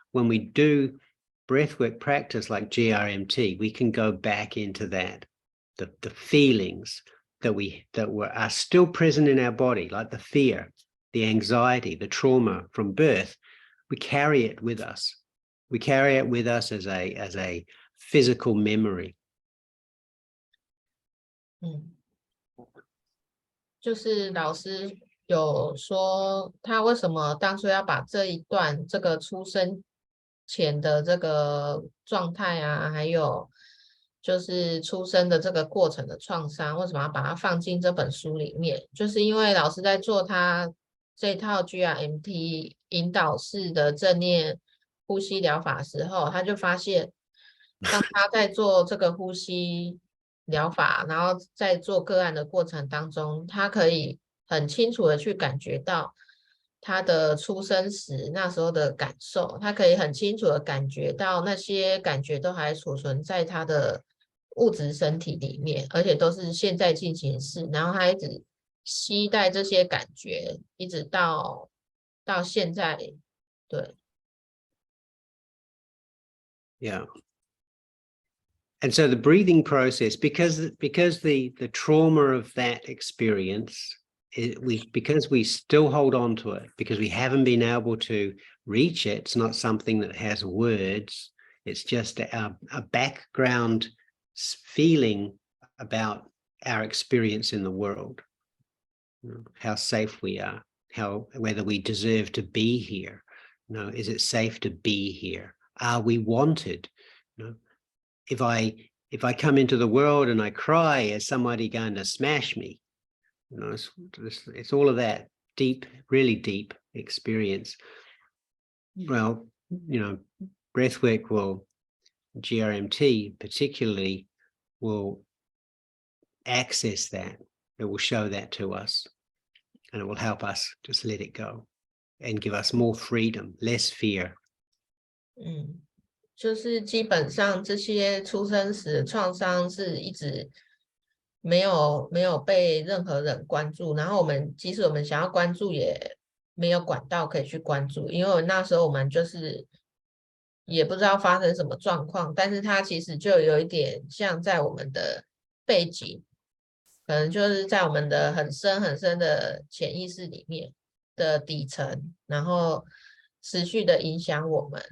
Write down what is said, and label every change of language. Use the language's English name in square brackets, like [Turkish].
[English] when we do breathwork practice like G.R.M.T, we can go back into that, the feelings that are still present in our body, like the fear, the anxiety, the trauma from birth. We carry it with us. We carry it with us as a physical memory. [Chinese] 就是老师有说他为什么当初要把这一段这个出生前的这个状态啊，还有就是出生的这个过程的创伤，为什么要把它放进这本书里面？就是因为老师在做他这套 G.R.M.T 引导式的正念呼吸疗法的时候，他就发现当他在做这个呼吸疗法，然后在做个案的过程当中，他可以很清楚的去感觉到他的出生时那时候的感受，他可以很清楚的感觉到那些感觉都还储存在他的物质身体里面，而且都是现在进行式，然后他一直期待这些感觉，一直到现在，对。 [English] Yeah. And so the breathing process, because the trauma of that experience, because we still hold on to it, because we haven't been able to reach it, it's not something that has words, it's just a background feeling about our experience in the world, how safe we are, whether we deserve to be here. Is it safe to be here? Are we wanted? If I come into the world and I cry, is somebody going to smash me? It's all of that deep, really deep experience. Well, breathwork will, G.R.M.T particularly, will access that. It will show that to us, and it will help us just let it go and give us more freedom, less fear. [Chinese] 就是基本上这些出生时的创伤是一直没有被任何人关注，然后即使我们想要关注也没有管道可以去关注，因为那时候我们就是也不知道发生什么状况，但是它其实就有一点像在我们的背景，可能就是在我们的很深很深的潜意识里面的底层，然后持续的影响我们。